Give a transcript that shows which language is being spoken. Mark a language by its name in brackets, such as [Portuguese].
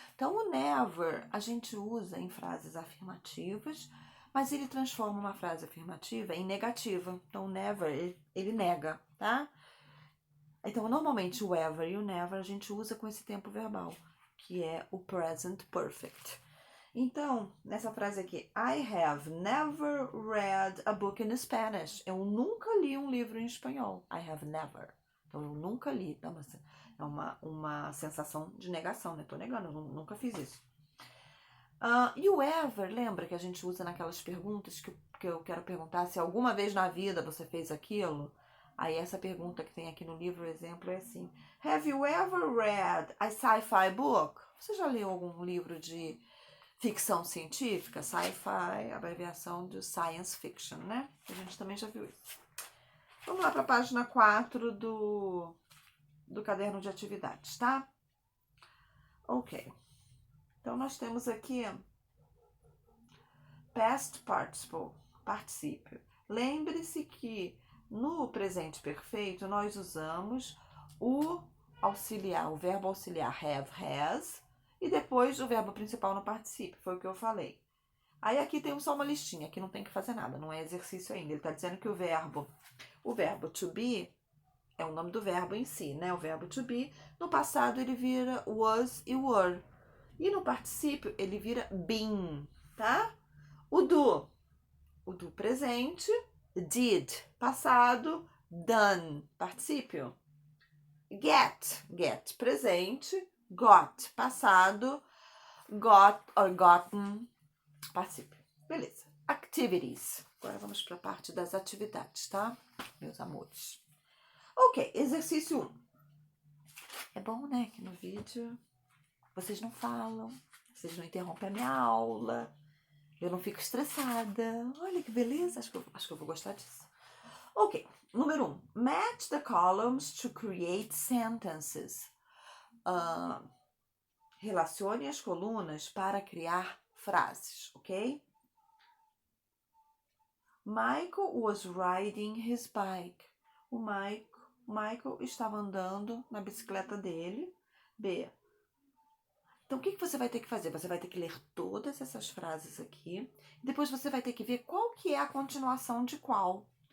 [Portuguese] Então, o never a gente usa em frases afirmativas, mas ele transforma uma frase afirmativa em negativa. Então, o never, ele nega, tá? Então, normalmente, o ever e o never a gente usa com esse tempo verbal, que é o present perfect. Então, nessa frase aqui, [English] I have never read a book in Spanish. [Portuguese] Eu nunca li um livro em espanhol. [English] I have never. [Portuguese] Então, eu nunca li. É uma sensação de negação, né? Tô negando, eu nunca fiz isso. E o ever, lembra que a gente usa naquelas perguntas que eu quero perguntar se alguma vez na vida você fez aquilo? Aí essa pergunta que tem aqui no livro, o exemplo é assim. [English] Have you ever read a sci-fi book? [Portuguese] Você já leu algum livro de ficção científica? Sci-fi, abreviação de science fiction, né? A gente também já viu isso. Vamos lá para a página 4 do caderno de atividades, tá? Ok. Então, nós temos aqui past participle, particípio. Lembre-se que no presente perfeito nós usamos o auxiliar, o verbo auxiliar have, has, e depois o verbo principal no particípio, foi o que eu falei. Aí aqui tem só uma listinha, aqui não tem que fazer nada, não é exercício ainda. Ele está dizendo que o verbo to be é o nome do verbo em si, né? O verbo to be, no passado ele vira was e were. E no particípio ele vira been, tá? O do presente, did, passado, done, particípio. Get, presente, got, passado, got or gotten, particípio. Beleza. Activities. Agora vamos para a parte das atividades, tá? Meus amores. Ok, exercício 1. É bom, né, que no vídeo vocês não falam, vocês não interrompem a minha aula, eu não fico estressada. Olha que beleza, acho que eu vou gostar disso. Ok, número 1. [English] Match the columns to create sentences. [Portuguese] Relacione as colunas para criar frases, ok? [English] Michael was riding his bike. [Portuguese] O Michael estava andando na bicicleta dele. B. Então, o que você vai ter que fazer? Você vai ter que ler todas essas frases aqui. Depois você vai ter que ver qual que é a continuação de qual.